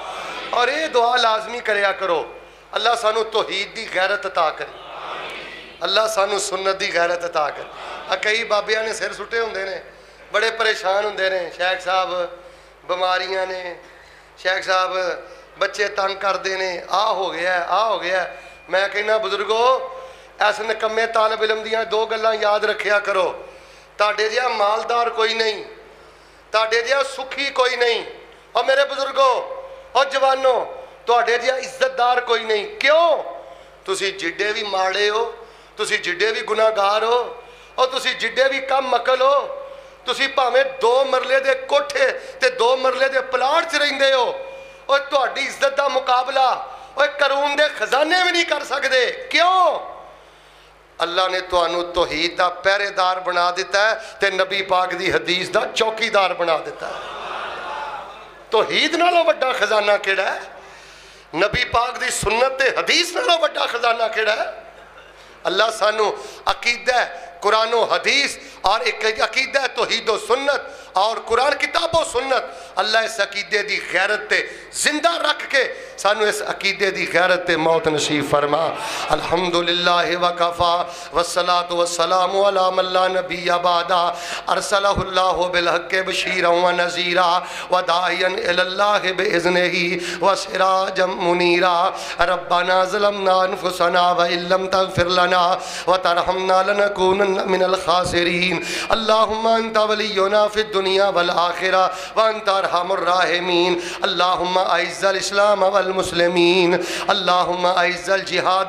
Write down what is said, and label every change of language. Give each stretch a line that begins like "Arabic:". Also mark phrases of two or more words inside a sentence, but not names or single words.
Punjabi: اور یہ دعا لازمی کریا کرو اللہ سانو توحید دی غیرت عطا کرے، اللہ سانو سنت دی غیرت عطا کرے۔ کئی بابیاں نے سر سٹے ہوندے نے، بڑے پریشان ہوندے نے، شیخ صاحب بیماریاں نے، شیخ صاحب بچے تنگ کر دینے، ہو گیا ہے ہو گیا ہے۔ میں کہنا بزرگو ایسے نکمے طالب علم دیاں 2 گلاں یاد رکھیا کرو، تاڑے جہاں مالدار کوئی نہیں، تاڑے جہاں سکھی کوئی نہیں، اور میرے بزرگو اور جوانوں تاڑے جہاں عزت دار کوئی نہیں۔ کیوں؟ تسی جڈے بھی ماڑے ہو، تسی جڈے بھی گناہ گار ہو، اور تسی جڈے بھی کم مکل ہو، تسی پاویں 2 مرلے دے کوٹھے تے 2 مرلے دے پلاٹ چ رہندے ہو، اور تہاڈی عزت دا مقابلہ اور قارون دے خزانے بھی نہیں کر سکدے۔ کیوں؟ اللہ نے تانوں توحید دا پہرے دار بنا دیتا ہے تے نبی پاک دی حدیث دا چوکی دار بنا دیتا ہے۔ توحید نالوں وڈا خزانہ کیڑا ہے؟ نبی پاک دی سنت تے حدیث نالوں وڈا خزانہ کیڑا ہے؟ اللہ سانو عقیدہ قرآن و حدیث اور ایک عقیدہ توحید و سنت اور قرآن کتاب و سنت، اللہ اس عقیدے دی غیرت تے زندہ رکھ کے سانو اس عقیدے دی غیرت تے موت نصیب فرما۔
Arabic: الحمدللہ وکفا والصلاة والسلام علی من لا نبی بعدہ ارسلہ اللہ بالحق بشیرا ونذیرا وداعیا الی اللہ باذنہ وسراجا منیرا۔ ربنا ظلمنا انفسنا وان لم تغفر لنا وترحمنا لنکونن من الخاسرین۔ الضالين اللهم أنت ولينا في الدنيا والآخرة وأنت أرحم الراحمين اللهم أعز الإسلام والمسلمين اللهم أعز الجهاد